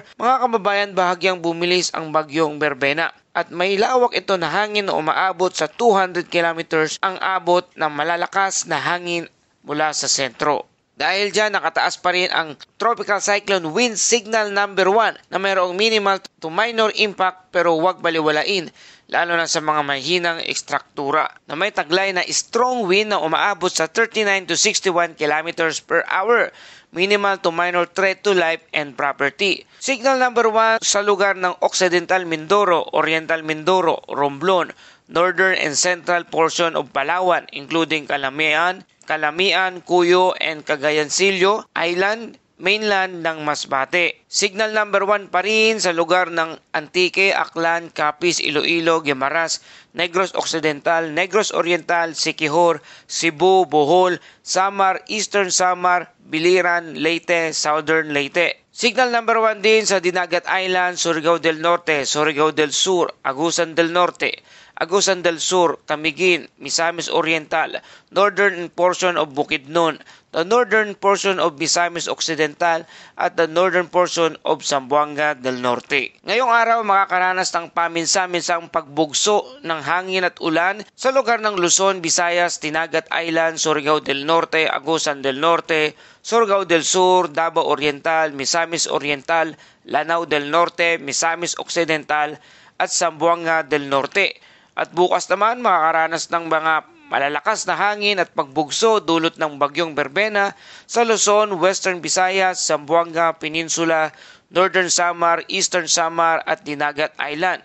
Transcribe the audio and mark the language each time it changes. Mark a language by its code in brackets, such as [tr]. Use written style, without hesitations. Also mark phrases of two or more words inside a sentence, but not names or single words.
[tl] Mga kababayan, bahagyang bumilis ang Bagyong Berbena at may lawak ito na hangin na umaabot sa 200 km ang abot ng malalakas na hangin mula sa sentro. Dahil dyan, nakataas pa rin ang Tropical Cyclone Wind Signal number 1 na mayroong [en] minimal to minor impact [tl] pero huwag baliwalain, lalo na sa mga mahinang ekstruktura na may taglay na [en] strong wind [tl] na umaabot sa [en] 39 to 61 km per hour. Minimal to minor threat to life and property. [tl] Signal number 1 sa lugar ng Occidental Mindoro, Oriental Mindoro, Romblon, [en] Northern and Central portion of Palawan including Calamian, Cuyo, and Cagayancillo Island, [tl] mainland ng Masbate. Signal number 1 pa rin sa lugar ng Antique, Aklan, Capiz, Iloilo, Guimaras, Negros Occidental, Negros Oriental, Siquijor, Cebu, Bohol, Samar, Eastern Samar, Biliran, Leyte, Southern Leyte. Signal number 1 din sa Dinagat Island, Surigao del Norte, Surigao del Sur, Agusan del Norte, Agusan del Sur, Camiguin, Misamis Oriental, [en] northern portion of Bukidnon, the northern portion of Misamis Occidental [tl] at [en] the northern portion of Zamboanga del Norte. [tl] Ngayong araw makakaranas ng paminsa-minsang pagbugso ng hangin at ulan sa lugar ng Luzon, Visayas, Dinagat Island, Surigao del Norte, Agusan del Norte, Surigao del Sur, Davao Oriental, Misamis Oriental, Lanao del Norte, Misamis Occidental at Zamboanga del Norte. At bukas naman makakaranas ng mga malalakas na hangin at pagbugso dulot ng Bagyong Berbena sa Luzon, Western Visayas, Zamboanga Peninsula, Northern Samar, Eastern Samar at Dinagat Island.